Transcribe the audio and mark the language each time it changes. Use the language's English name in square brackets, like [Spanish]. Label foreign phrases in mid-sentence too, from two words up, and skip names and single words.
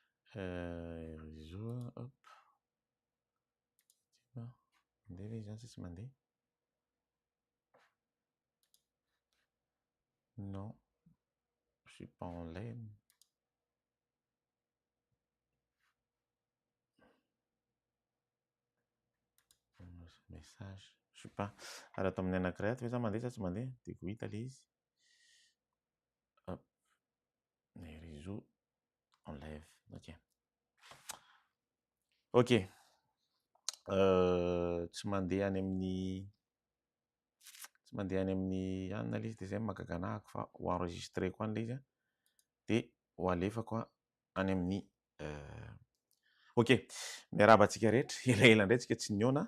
[French] Réseau, hop. [Malagasy] Mandeha ve zany sa tsy mandeha? [French] Non, je suis pas en ligne. Message. Je sais pas. [Malagasy] Alors tamin'ny anankiray ato ve za mandeha sa tsy mandeha? De go hita le izy. [French] Hop. Les réseaux en live. Ok. Ok. [Malagasy] Tsy mandeha any amin'ny tsy mandeha any amin'ny anina le izy de zay mahagaga anahako fa ho enregistré koa an'le izy a. De ho alefako any amin'ny ok, miarahaba antsika rehetra, elaela indray tsika tsy niona.